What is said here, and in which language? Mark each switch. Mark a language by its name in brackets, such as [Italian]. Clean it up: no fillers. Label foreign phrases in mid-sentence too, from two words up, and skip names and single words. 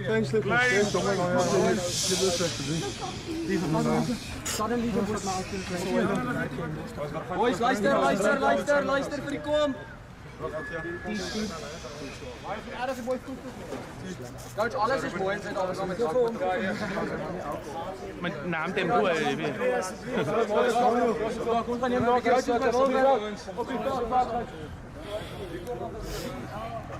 [Afrikaans] Boys, luister vir die kom. Coach, alles is mooi en zit alles al met zak. [Thai] มันน้ำเต็มถ้วยเลยพี่ [Afrikaans] Kom gaan neem daar.